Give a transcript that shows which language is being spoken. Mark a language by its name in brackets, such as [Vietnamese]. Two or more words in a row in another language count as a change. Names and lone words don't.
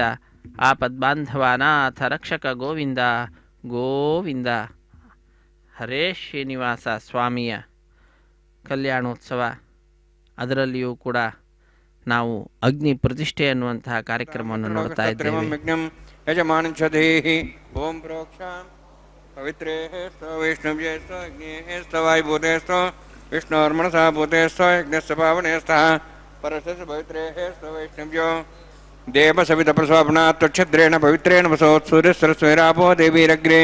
[Sanskrit] ಆಪದ್ಬಾಂಧವಾನಾಥ ರಕ್ಷಕ ಗೋವಿಂದ ಗೋವಿಂದ. ಹರೇ ಶ್ರೀನಿವಾಸ. [Kannada] ಸ್ವಾಮಿಯ ಕಲ್ಯಾಣೋತ್ಸವ, ಅದರಲ್ಲಿಯೂ ಕೂಡ ನಾವು ಅಗ್ನಿ ಪ್ರತಿಷ್ಠೆ ಅನ್ನುವಂತಹ ಕಾರ್ಯಕ್ರಮವನ್ನು ನೋಡ್ತಾ ಇದ್ದೇವೆ. [Sanskrit] ಯಜಮಾನಂಚದೇಹಿ ಓಂ ಪ್ರೋಕ್ಷಾಂ ಪವಿತ್ರೇ ಸ್ವ ವೈಷ್ಣವ್ಯೇ ಸ್ವ ಅಗ್ನೇ ಸ್ವ ವಾಯುಭೂತೆ ಸ್ವ ವಿಷ್ಣೋರ್ಮನಸಾ ಭೂತೆ ಸ್ವ ಯಜ್ಞಸ್ಯ ಪಾವನೆ ಸ್ತಃ ಪರಸ್ಯ ಪವಿತ್ರೇ ಸ್ವ ವೈಷ್ಣವ್ಯೋ ದೇವ ಸವಿತ ಪ್ರಸ್ವಾಪನಾ ತ್ವಚ್ಛದ್ರೇಣ ಪವಿತ್ರೇಣ ವಸೋತ್ಸೂರ್ಯಸ್ವರಸ್ವೈರಾಪೋ ದೇವೀರಗ್ರೇ